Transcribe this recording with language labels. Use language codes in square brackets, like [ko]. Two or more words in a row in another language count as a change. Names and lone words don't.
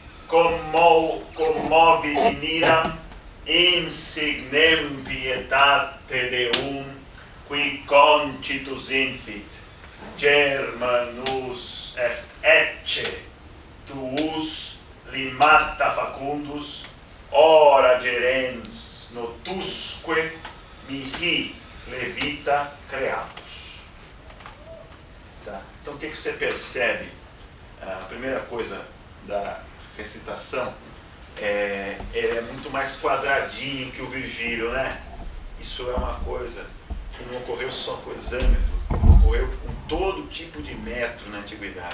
[la] commovi miram, insignem pietate deum, qui concitus infit, Germanus est ecce, tuus limata facundus, ora gerens notusque mihi levita creatus. [pt] Tá? Então o que você percebe? A primeira coisa da recitação é muito mais quadradinho que o Virgílio, né? Isso é uma coisa que não ocorreu só com o hexâmetro, ocorreu com todo tipo de metro na antiguidade.